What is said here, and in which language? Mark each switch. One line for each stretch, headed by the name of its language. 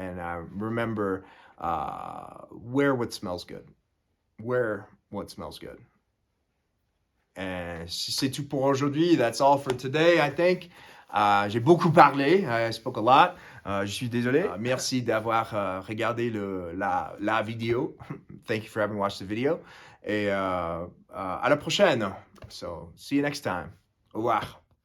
English: And I remember, wear what smells good. Wear what smells good. And
French: c'est tout pour aujourd'hui.
English: That's all for today, I think.
French: J'ai beaucoup parlé.
English: I spoke a lot.
French: Je suis désolé. Merci d'avoir regardé la vidéo.
English: Thank you for having watched the video.
French: Et à la prochaine.
English: So, see you next time.
French: Au revoir.